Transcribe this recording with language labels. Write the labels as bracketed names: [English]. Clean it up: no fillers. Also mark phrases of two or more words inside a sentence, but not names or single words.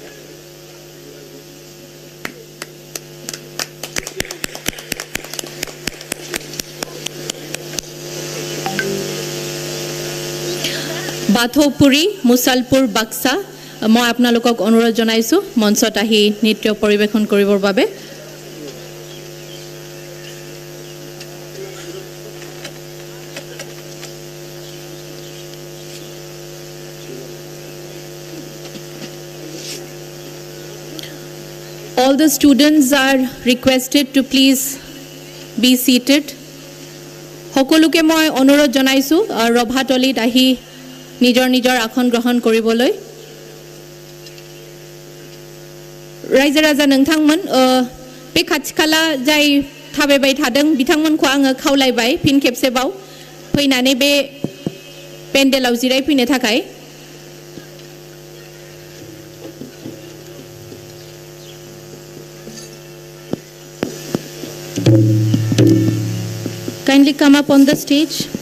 [Assamese] Bathopuri, Musalpur, Baksa. মই আপোনালোকক অনুৰোধ জনাইছো মঞ্চত আহি নৃত্য পৰিবেশন কৰিবৰ বাবে [English] All the students are requested to please be seated. [Assamese] সকলোকে মই অনুৰোধ জনাইছো ৰভাতলিত আহি নিজৰ নিজৰ আসন গ্ৰহণ কৰিবলৈ [Bodo] रायजो राजा नोंथांमोन बे खाथि खाला जाय थाबायबाय थादों बिथांमोनखौ आङो खावलायबाय फिन खेबसेबाव फैनानै बे पेन्डेलाव जिरायफैनो थाखाय [English] Kindly come up on the stage.